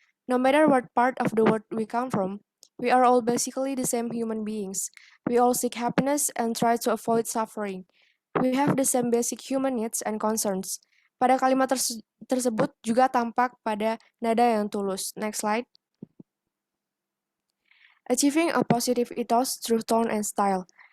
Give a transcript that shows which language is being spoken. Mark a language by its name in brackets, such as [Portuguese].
[English] No matter what part of the world we come from, we are all basically the same human beings. We all seek happiness and try to avoid suffering. We have the same basic human needs and concerns. [Indonesian] Pada kalimat tersebut juga tampak pada nada yang tulus. [English] Next slide. Achieving a positive ethos through tone and style.